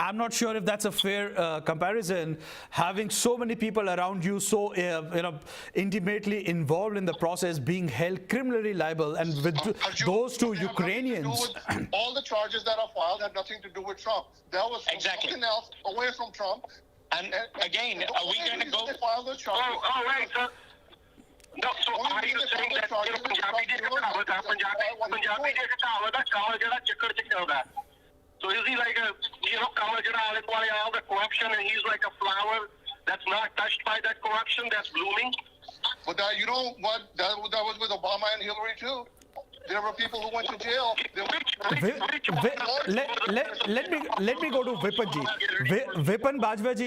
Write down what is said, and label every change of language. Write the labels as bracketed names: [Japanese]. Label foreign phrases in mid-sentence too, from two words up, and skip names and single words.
[English] I'm not sure if that's a fair comparison. Having so many people around you so intimately involved in the process, being held criminally liable, and with those two Ukrainians. All the charges that are filed had nothing to do with Trump. That was Exactly. something else away from Trump. And again, are we going to go? They filed those charges. Oh, right, sir. No, so are you saying that Punjabi [Punjabi] ਦੀ ਕਹਾਵਤ ਹੈ ਪੰਜਾਬੀ ਦੀ ਕਹਾਵਤ ਹੈ ਕਮਲ ਜਿਹੜਾ ਚੱਕਰ ਚ ਚੱਲਦਾ [English] so is he like a [Punjabi] ਕਮਲ ਜਿਹੜਾ ਆਲੇ ਦੁਆਲੇ [English] all the corruption and he's like a flower that's not touched by that corruption that's blooming? But that, you know what? That was with Obama and Hillary too. There were people who went to jail. Let me go to Vipan ji. Vipan Bajwa ji.